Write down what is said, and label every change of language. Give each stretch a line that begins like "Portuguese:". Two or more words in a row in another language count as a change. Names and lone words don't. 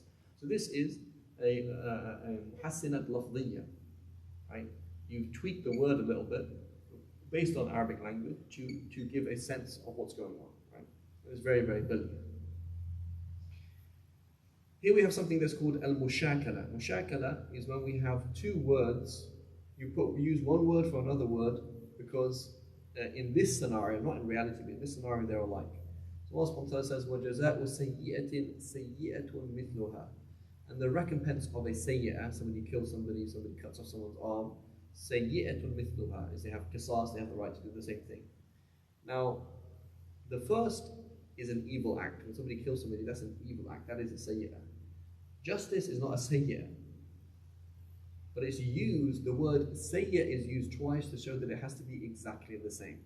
English: So this is a
Arabic: محسنات لفظية.
English: Right? You've tweaked the word a little bit based on Arabic language to give a sense of what's going on. Right? It's very, very brilliant. Here we have something that's called al-mushakala. Mushakala is when we have two words, you use one word for another word because in this scenario, not in reality, but in this scenario they're alike. So
Arabic: الله سبحانه وتعالى
English: says,
Arabic: وَجَزَاءُ سَيِّئَةٍ سَيِّئَةٌ مِثْلُهَا.
English: And the recompense of a sayyi'ah, somebody kills somebody cuts off someone's arm,
Arabic: سيئةٌ مثلها,
English: is they have qisas, they have the right to do the same thing. Now, the first is an evil act. When somebody kills somebody, that's an evil act. That is a sayyi'ah. Justice is not a sayyi'ah. But it's used, the word sayyi'ah is used twice to show that it has to be exactly the same.